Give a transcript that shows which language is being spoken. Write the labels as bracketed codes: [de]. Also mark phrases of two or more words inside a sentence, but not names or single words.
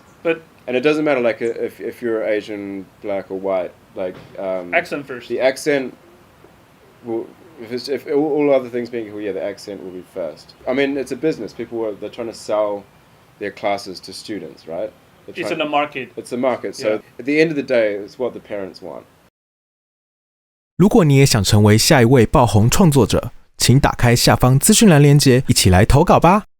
[en] And it doesn't matter, like if you're Asian, black or white, like accent first. The accent will, if all other things being equal, the accent will be first. I mean, it's a business. They're trying to sell their classes to students, right? It's in the market. It's a market. So at the end of the day, it's what the parents want. [zh] 如果你也想成为下一位爆紅創作者，請打開下方資訊欄連結，一起來投稿吧。